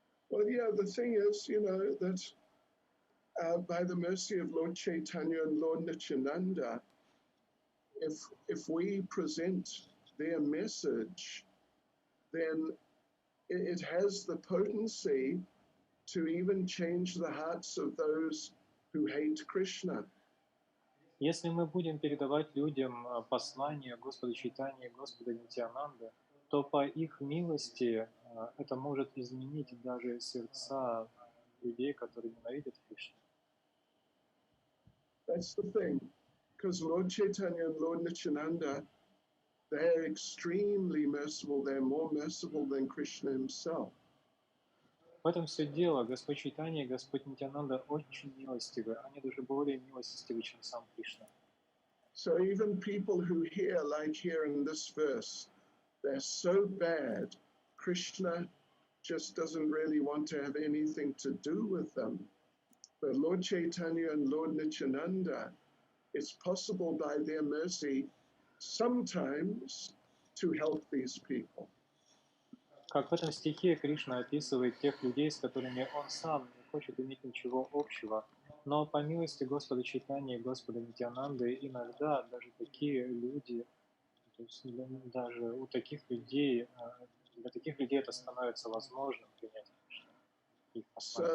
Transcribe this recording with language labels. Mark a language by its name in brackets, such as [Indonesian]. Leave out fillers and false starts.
[English] Well, yeah, the thing is, you know, that by the mercy of Lord Chaitanya and Lord Nityananda, if we present their message, then it has the potency to even change the hearts of those who hate Krishna. [Russian] Если мы будем передавать людям послание Господа Чайтаньи и Господа Нитьянанды, то по их милости это может изменить даже сердца людей, которые ненавидят Кришну. [English] That's the thing, because Lord Chaitanya and Lord Nityananda, they're extremely merciful. They're more merciful than Krishna himself. [Russian] В этом все дело. Господь Чайтанья и Господь Нитьянанда очень милостивы. Они даже более милостивы, чем сам Кришна. [English] So even people who hear, like here in this verse, they're so bad, Krishna just doesn't really want to have anything to do with them. But Lord Chaitanya and Lord Nityananda, it's possible by their mercy sometimes to help these people. [Russian] Как в этом стихе Кришна описывает тех людей, с которыми он сам не хочет иметь ничего общего. Но по милости Господа Чайтаньи и Господа Нитьянанды иногда даже такие люди, то есть даже у таких людей, для таких людей это становится возможным принять их послание.